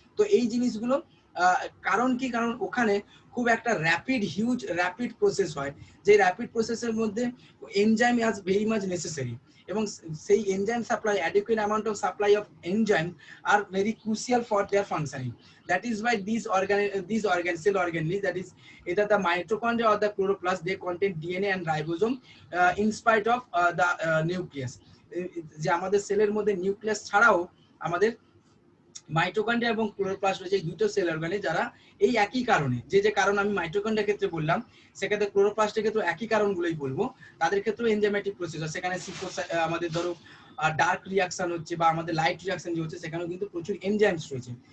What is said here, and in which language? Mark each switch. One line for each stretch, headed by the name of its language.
Bangla: তো এই জিনিসগুলো কারণ কি, কারণ ওখানে খুব একটা র্যাপিড প্রসেস হয়, যে র্যাপিড প্রসেসের মধ্যে
English: enzyme is very much necessary,
Bangla: এবং সেই enzyme supply,
English: adequate amount of supply of enzyme are very crucial for their functioning. That is why these cell organelles, that is either the mitochondria or the chloroplast, they contain DNA and ribosome in spite of the nucleus.
Bangla: যে আমাদের সেলের মধ্যে nucleus ছাড়াও আমাদের mitochondria এবং chloroplast রয়েছে, এই দুটো সেল অর্গানে, যারা এই একই কারণে, যে কারণ আমি মাইটোকন্ড্রিয়ার ক্ষেত্রে বললাম, সেক্ষেত্রে ক্লোরোপ্লাস্টের ক্ষেত্রে একই কারণগুলোই বলবো। তাদের ক্ষেত্রেও এনজাইমেটিক প্রসেস হয়, সেখানে আমাদের ধরো ডার্ক রিয়াকশন হচ্ছে বা আমাদের লাইট রিয়াকশন যে হচ্ছে, সেখানেও কিন্তু প্রচুর এনজাইমস রয়েছে।